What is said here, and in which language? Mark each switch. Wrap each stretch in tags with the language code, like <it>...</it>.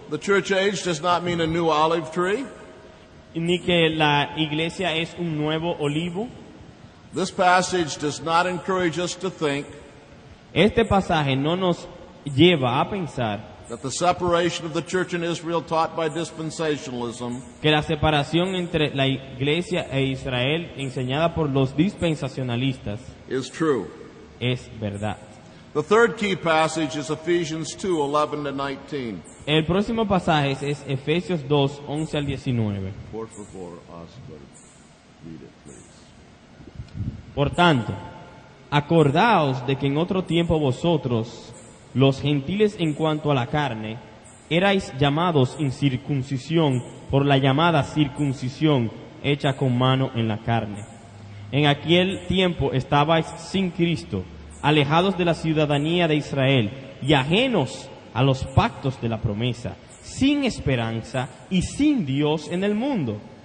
<en>The church age does not mean a new olive tree.</en> <es>ni que la iglesia es un nuevo olivo.</es> <en>This passage does not encourage us to think</en> <es>Este pasaje no nos lleva a pensar</es> <en>that the separation of the church in Israel taught by dispensationalism</en> <es>que la separación entre la iglesia e Israel enseñada por los dispensacionalistas</es> <en>is true.</en> <es>es verdad.</es> <en>The third key passage is Ephesians 2:11-19.</en> <es>El próximo pasaje es Efesios 2, 11 al 19. Por favor,</es> <en>Oscar, read it, please.</en> <es>Por tanto, acordaos de que en otro tiempo vosotros, los gentiles en cuanto a la carne, erais llamados incircuncisión por la llamada circuncisión hecha con mano en la carne. En aquel tiempo estabais sin Cristo, alejados de la ciudadanía de Israel y ajenos a los pactos de la promesa, sin esperanza y sin Dios en el mundo.</es>